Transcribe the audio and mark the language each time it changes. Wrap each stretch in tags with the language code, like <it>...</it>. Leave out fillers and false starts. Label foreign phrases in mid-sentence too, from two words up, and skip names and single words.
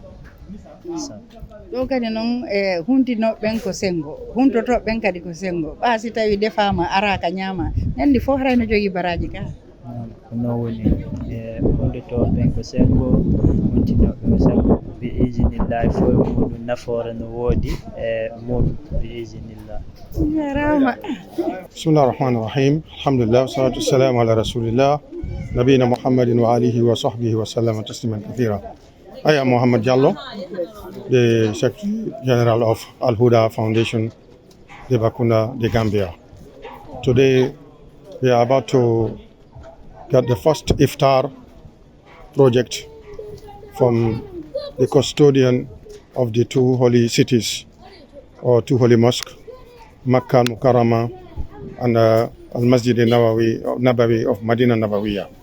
<ff>ɗo kadi noon huntinoɓe ɓen ko sengo huntotoɓe ɓen kadi ko sengo ɓa si tawi defama araka ñama nandi fof harayno jogui baraji ka ko noon woni huntotoɓe ɓen ko sengo huntinoɓe ko sengo</ff> <ar>بإذن الله</ar> <ff>fof muɗum nafoore no woodi e muɗum</ff> <ar>بإذن الله.</ar> <ff>jarama.</ff> <ar>بسم الله الرحمن الرحيم. الحمد لله والصلاة والسلام على رسول الله نبينا محمد وعلى آله وصحبه وسلم تسليما كثيرا.</ar> <en>I am Mohammed Jallo, the Secretary General of Al Huda Foundation, Difakunda, the Gambia. Today we are about to get the first iftar project from the custodian of the two holy cities or two holy mosques, Makkah Mukarrama and Al-Masjid Nabawi of Medina Nabawiyah.</en>